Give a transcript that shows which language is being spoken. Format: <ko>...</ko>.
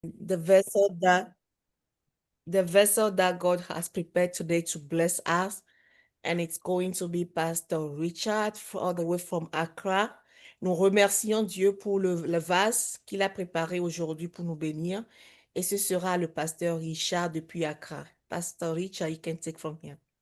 <en>the vessel that the vessel that God has prepared today to bless us, and it's going to be Pastor Richard all the way from Accra.</en> <fr>Nous remercions Dieu pour le vase qu'il a préparé aujourd'hui pour nous bénir, et ce sera le pasteur Richard depuis Accra.</fr> <en>Pastor Richard, you can take from here.</en>